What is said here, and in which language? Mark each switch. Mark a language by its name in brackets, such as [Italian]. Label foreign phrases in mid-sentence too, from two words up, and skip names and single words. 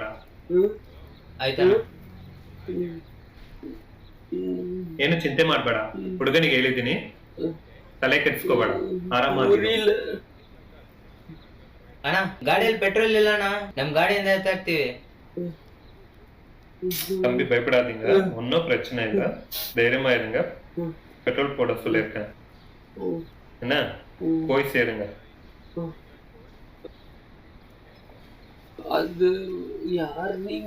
[Kannada] ಆಯ್ತಣ್ಣ. ಏನು ಚಿಂತೆ ಮಾಡ್ಬೇಡ, ಹುಡುಗನಿಗೆ ಹೇಳಿದ್ದೀನಿ, ತಲೆ ಕೆಡ್ಸ್ಕೋಬೇಡ, ಆರಾಮಾಗಿ. ಅಣ್ಣ ಗಾಡಿಯಲ್ಲಿ ಪೆಟ್ರೋಲ್ ಇಲ್ಲ ಅಣ್ಣ, ನಮ್ ಗಾಡಿಯಿಂದ ಎತ್ತಾಕ್ತಿವಿ. [Tamil] தம்பி பயப்படாதீங்க, ஒன்னும் பிரச்சனை இல்ல, தைரியமா இருங்க. பெட்ரோல் போட சொல்லியிருக்கேன், என்ன போய் சேருங்க. அது யார் நீங்க?